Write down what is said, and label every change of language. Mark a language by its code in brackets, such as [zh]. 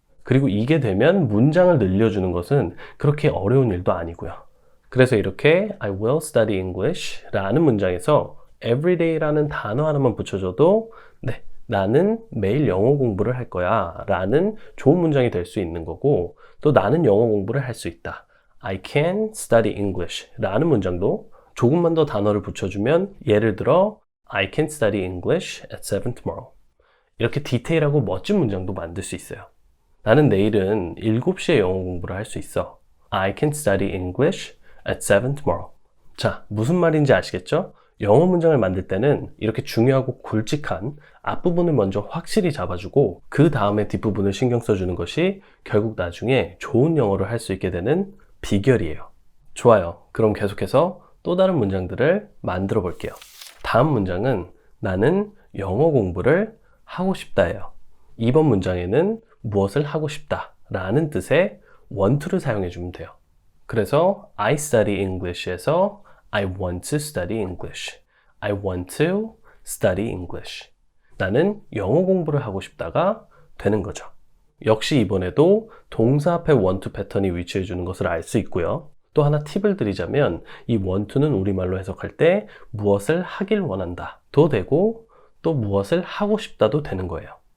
[ko] 그리고 이게 되면 문장을 늘려주는 것은 그렇게 어려운 일도 아니고요. 그래서 이렇게 [en] I will study English [ko] 라는 문장에서 everyday라는 단어 하나만 붙여줘도 네, 나는 매일 영어 공부를 할 거야 라는 좋은 문장이 될 수 있는 거고 또 나는 영어 공부를 할 수 있다. [en] I can study English [ko] 라는 문장도 조금만 더 단어를 붙여주면 예를 들어 [en] I can study English at 7 tomorrow. [ko] 이렇게 디테일하고 멋진 문장도 만들 수 있어요. 나는 내일은 7시에 영어 공부를 할 수 있어. [en] I can study English at 7 tomorrow. [ko] 자, 무슨 말인지 아시겠죠? 영어 문장을 만들 때는 이렇게 중요하고 굵직한 앞부분을 먼저 확실히 잡아주고 그 다음에 뒷부분을 신경 써주는 것이 결국 나중에 좋은 영어를 할 수 있게 되는 비결이에요. 좋아요. 그럼 계속해서 또 다른 문장들을 만들어 볼게요. 다음 문장은 나는 영어 공부를 하고 싶다예요. 이번 문장에는 무엇을 하고 싶다 라는 뜻의 want to를 사용해 주면 돼요. 그래서 [en] I study English에서 I want to study English. I want to study English. [ko] 나는 영어 공부를 하고 싶다가 되는 거죠. 역시 이번에도 동사 앞에 want to 패턴이 위치해 주는 것을 알 수 있고요. 또 하나 팁을 드리자면 이 want to는 우리말로 해석할 때 무엇을 하길 원한다도 되고 또 무엇을 하고 싶다도 되는 거예요.